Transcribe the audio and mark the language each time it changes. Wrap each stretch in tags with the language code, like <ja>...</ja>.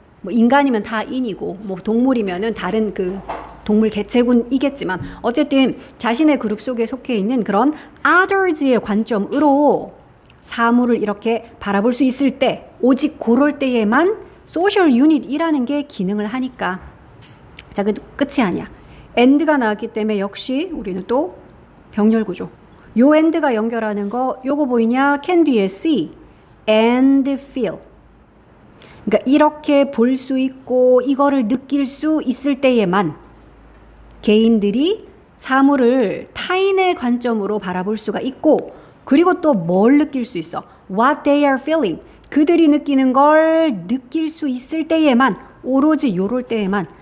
<ko>인간이면 타인이고, 동물이면은 다른 그 동물 개체군이겠지만, 어쨌든 자신의 그룹 속에 속해 있는 그런 others의 관점으로 사물을 이렇게 바라볼 수 있을 때, 오직 그럴 때에만 소셜 유닛이라는 게 기능을 하니까. 자, 그 끝이 아니야. and가 나왔기 때문에 역시 우리는 또 병렬 구조. 요 and가 연결하는 거, 요거 보이냐? can 뒤에</ko> <en>see and feel.</en> <ko>그러니까 이렇게 볼 수 있고 이거를 느낄 수 있을 때에만 개인들이 사물을 타인의 관점으로 바라볼 수가 있고, 그리고 또 뭘 느낄 수 있어?</ko> <en>What they are feeling.</en> <ko>그들이 느끼는 걸 느낄 수 있을 때에만, 오로지 요럴 때에만.</ko>